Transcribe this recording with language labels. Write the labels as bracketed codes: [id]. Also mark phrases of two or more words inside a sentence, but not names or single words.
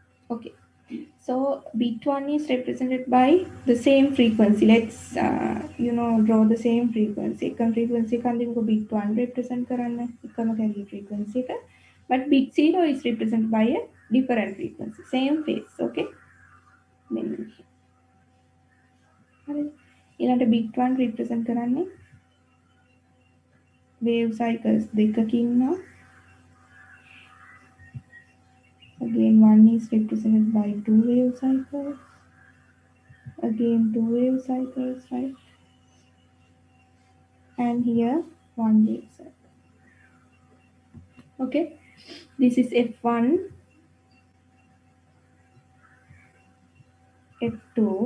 [en] Okay. So bit 1 is represented by the same frequency. Let's draw the same frequency. [si] එකම frequency එකක් අඳිනකො [en] bit 1 represent [si] කරන්න එකම [en] carrier frequency [si] එක. [en] But bit 0 is represented by a different frequency. Same phase. [si] Okay. මෙන්න මෙහෙම. හරිද? [en] ඊළඟට bit 1 represent කරන්නේ wave cycles [si] දෙකකින් නම් [en] again 1 is represented by 2 wave cycles. Again 2 wave cycles, right? And here 1 wave cycle. Okay, this is F1, F2.